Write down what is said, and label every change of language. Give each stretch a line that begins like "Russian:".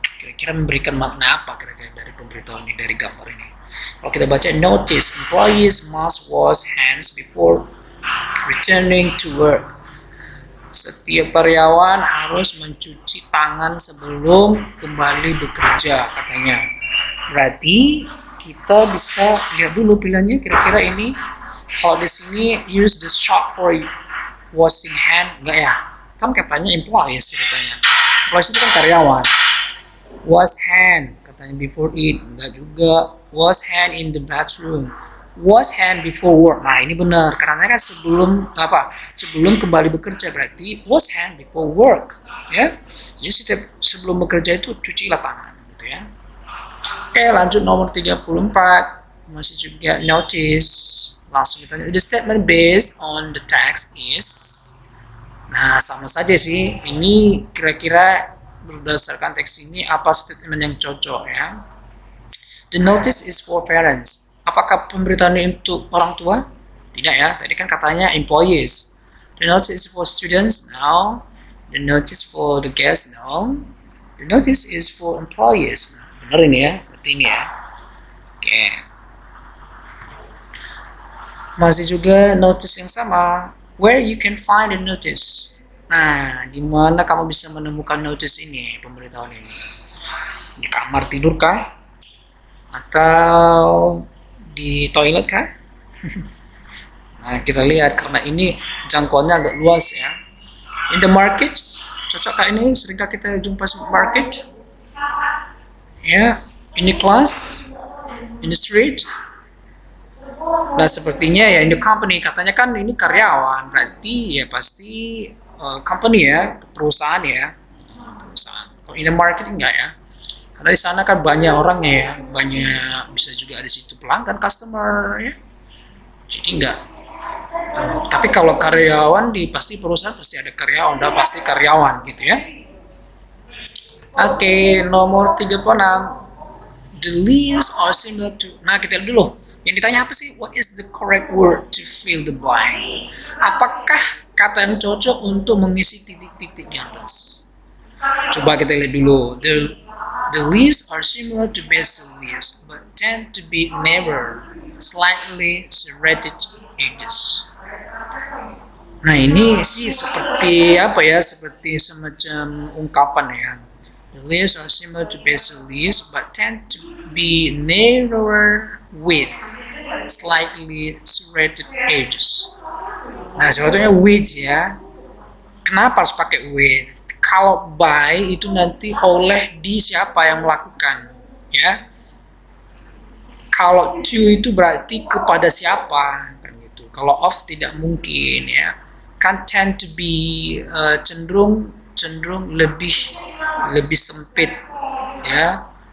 Indonesian: Kira-kira memberikan makna apa kira-kira dari pemberitahuan ini, dari gambar ini? Kalau kita baca
English: notice, employees must wash hands before returning to work.
Indonesian: Setiap karyawan harus mencuci tangan sebelum kembali bekerja katanya. Berarti kita bisa lihat dulu pilihannya kira-kira ini. Kalau di sini
English: use the soap for washing hand,
Indonesian: enggak ya? Kan katanya employees katanya. Employees itu kan karyawan.
English: Wash hand
Indonesian: katanya
English: before eat,
Indonesian: enggak juga.
English: Wash hand in the bathroom. Wash hand before work.
Indonesian: Nah, ini benar karena kan sebelum kembali bekerja, berarti
English: wash hand before work
Indonesian: ya. Jadi setiap sebelum bekerja itu cucilah tangan gitu ya. Oke, lanjut nomor 34. Masih juga notice. Langsung kita lihat.
English: The statement based on the text is.
Indonesian: Nah, sama saja sih. Ini kira-kira berdasarkan teks ini apa statement yang cocok ya.
English: The notice is for parents.
Indonesian: Apakah pemberitaan ini untuk orang tua? Tidak ya. Tadi kan katanya employees.
English: The notice is for students? No. The notice for the guests? No. The notice is for employees.
Indonesian: Benar ini ya. Ini ya.
English: Oke.
Indonesian: Masih juga notice yang sama.
English: Where you can find the notice.
Indonesian: Nah, di mana kamu bisa menemukan notice ini, pemberitahuan ini? Di kamar tidur kah? Atau di toilet kah? Nah, kita lihat karena ini jangkauannya agak luas ya.
English: In the market,
Indonesian: cocokkah ini? Seringkah kita jumpa di market?
English: Ya, in the class, in the street.
Indonesian: Nah, sepertinya ya
English: in the company,
Indonesian: katanya kan ini karyawan, berarti ya pasti company ya, perusahaan ya. Perusahaan. Kalau in the market enggak ya. Karena di sana kan banyak orangnya ya, banyak, bisa juga ada situ pelanggan, customer ya. Jadi enggak. Tapi kalau karyawan di pasti perusahaan pasti ada karyawan, udah pasti karyawan gitu ya. Oke, nomor 36.
English: The leaves are similar to.
Indonesian: Nah, kita lihat dulu. Yang ditanya apa sih?
English: What is the correct word to fill the blank?
Indonesian: Apakah kata yang cocok untuk mengisi titik-titik di atas? Coba kita lihat dulu.
English: The leaves are similar to basil leaves, but tend to be narrow, slightly serrated edges.
Indonesian: Nah, ini sih seperti apa ya? Seperti semacam ungkapan ya.
English: The leaves are similar to basil leaves, but tend to be narrower with slightly serrated edges.
Indonesian: Nah, sebetulnya with ya. Kenapa harus pakai with? Kalau by itu nanti oleh di siapa yang melakukan, ya. Kalau to itu berarti kepada siapa, kan gitu. Kalau of tidak mungkin ya. Kan
English: tend to be
Indonesian: cenderung lebih sempit ya.